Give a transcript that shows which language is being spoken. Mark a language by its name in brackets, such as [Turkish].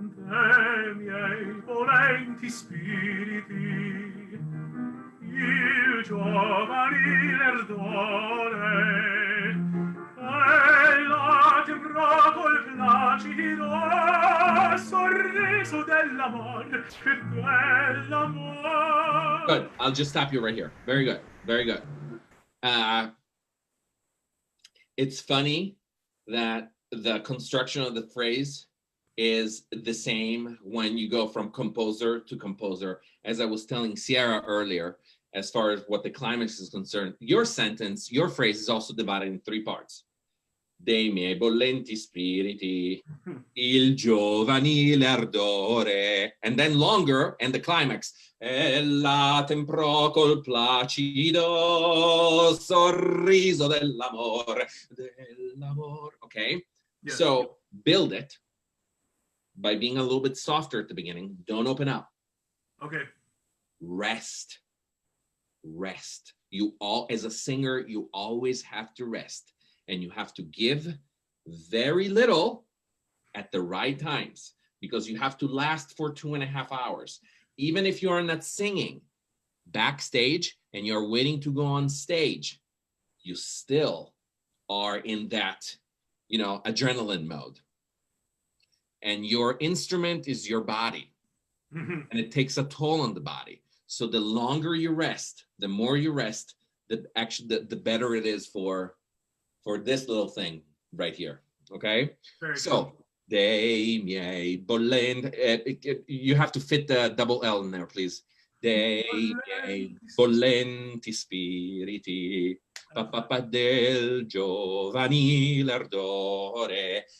[Italian] Dei miei volenti spiriti, il giovanile ardore, e la terrò col placido sorriso dell'amore, dell'amore. [English] Good. I'll just stop you right here. Very good. Very good. It's funny that the construction of the phrase is the same when you go from composer to composer. As I was telling Sierra earlier, as far as what the climax is concerned, your sentence, your phrase is also divided in three parts. [Italian] Dei miei bollenti spiriti, il giovanile ardore, [English] and then longer, and the climax. [Italian] Ella temprò col placido sorriso dell'amore, dell'amore. [English] Okay, Yes. So build it by being a little bit softer at the beginning. Don't open up. Okay. Rest. You all, as a singer, you always have to rest, and you have to give very little at the right times, because you have to last for 2.5 hours. Even if you're not singing backstage and you're waiting to go on stage, you still are in that, adrenaline mode. And your instrument is your body, and it takes a toll on the body. So the longer you rest, the more you rest, the better it is for this little thing right here. Okay. Very so cool. [Italian] Dei miei bollenti. [English] You have to fit the double L in there, please. [Italian] Dei miei bollenti spiriti, papà del giovanile ardore.